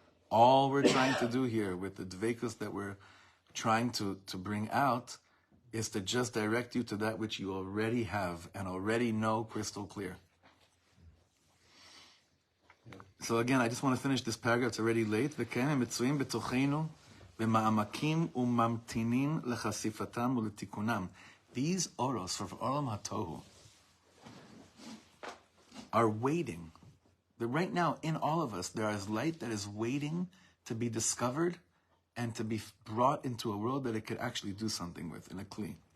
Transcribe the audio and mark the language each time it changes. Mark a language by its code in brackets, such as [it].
[en] All we're trying to do here with the dveikus that we're trying to bring out is to just direct you to that which you already have and already know crystal clear. So again, I just want to finish this paragraph. It's already late. [he] וכן מצויים בתוכנו במעמקים וממתינים לחשיפתם ולתיקונם. [en] These oros for Olam HaTohu are waiting. Right now, in all of us, there is light that is waiting to be discovered and to be brought into a world that it could actually do something with in a kli.